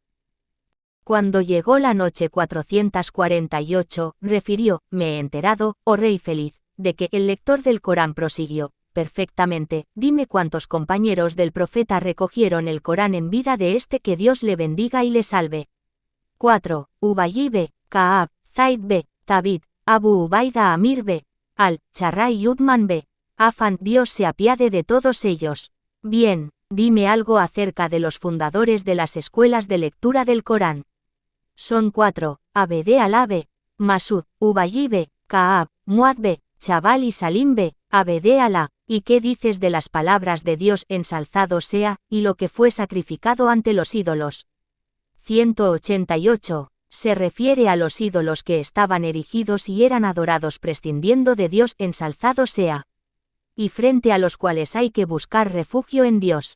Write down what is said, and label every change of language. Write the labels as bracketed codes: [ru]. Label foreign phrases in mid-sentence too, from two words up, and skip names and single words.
[es] Cuando llegó la noche 448, refirió: me he enterado, oh rey feliz, de que el lector del Corán prosiguió: perfectamente, dime cuántos compañeros del profeta recogieron el Corán en vida de este, que Dios le bendiga y le salve. 4. Ubayy b. Ka'ab, Zaid b. Thabit, Abu Ubaida Amir b. Al-Charra y Uthman b. Affan, Dios se apiade de todos ellos. Bien, dime algo acerca de los fundadores de las escuelas de lectura del Corán. Son 4, Abd Allah b. Masud, Ubayy b. Ka'ab, Muad b. Jabal y Salim b. Abd Allah. ¿Y qué dices de las palabras de Dios ensalzado sea, y lo que fue sacrificado ante los ídolos? 188. Se refiere a los ídolos que estaban erigidos y eran adorados prescindiendo de Dios ensalzado sea, y frente a los cuales hay que buscar refugio en Dios.